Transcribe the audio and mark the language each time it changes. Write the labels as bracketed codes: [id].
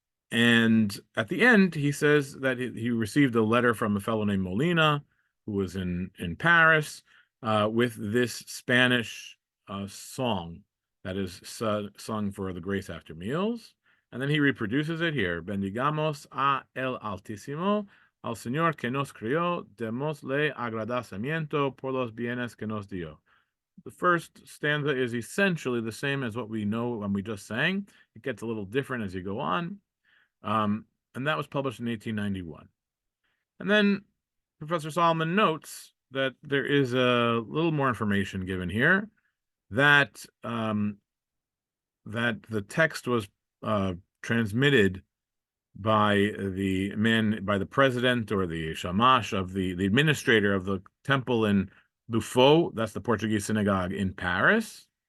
[en] And at the end, he says that he received a letter from a fellow named Molina, who was in Paris, with this Spanish song that is sung for the Grace After Meals. And then he reproduces it here. [es] Bendigamos a el Altísimo, al Señor que nos crió, démosle agradecimiento por los bienes que nos dio. [en] The first stanza is essentially the same as what we know when we just sang. It gets a little different as you go on. And that was published in 1891. And then Professor Solomon notes that there is a little more information given here, that that the text was transmitted by the president or the shamash of the administrator of the temple in Buffo, that's the Portuguese synagogue in Paris.